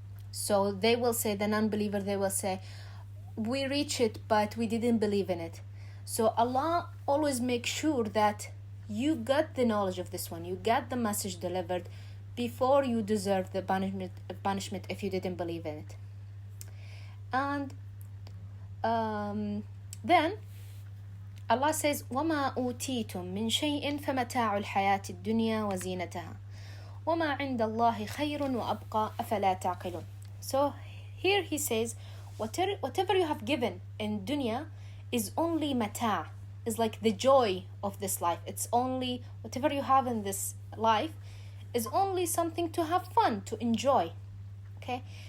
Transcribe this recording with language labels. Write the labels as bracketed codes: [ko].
[en] So they will say, the non-believer, they will say, we reach it, but we didn't believe in it. So Allah always makes sure that you got the knowledge of this one, you got the message delivered before you deserve the punishment if you didn't believe in it. And then Allah says, [ar] وَمَا أُوتِيتُم مِّن شَيْءٍ فَمَتَاعُ الْحَيَاةِ الدُّنْيَا وَزِينَتَهَا وَمَا عِندَ اللَّهِ خَيْرٌ وَأَبْقَى أَفَلَا تَعْقِلُونَ. [en] So here He says, whatever you have given in dunya is only mata', is like the joy of this life. It's only whatever you have in this life is only something to have fun, to enjoy. Okay?